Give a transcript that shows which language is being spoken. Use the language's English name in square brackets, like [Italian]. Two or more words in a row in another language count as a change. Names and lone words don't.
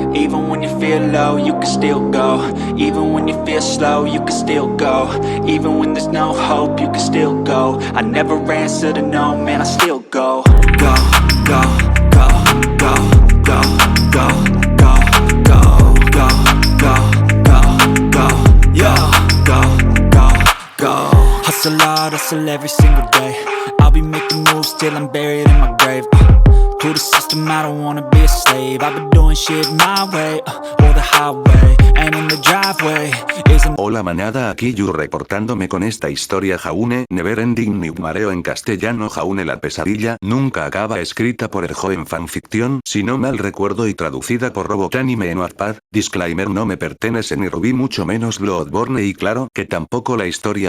[English] Even when you feel low, you can still go. Even when you feel slow, you can still go. Even when there's no hope, you can still go. I never answer to no, man, I still go. Go, go, go, go, go, go, go, go, go, go, go, go, yo, go, go, go. Hustle hard, hustle every single day. I'll be making moves till I'm buried in my grave. To the system, I don't wanna be a slave. I've been doing shit my way, or the highway. And in the driveway isn't... [Spanish] Hola manada, aquí Yu reportándome con esta historia Jaune Neverending Nightmare en castellano. Jaune la pesadilla nunca acaba, escrita por el joven fanficción, si no mal recuerdo, y traducida por Robot Anime en Wattpad. Disclaimer: no me pertenece ni Ruby, mucho menos Bloodborne, y claro que tampoco la historia.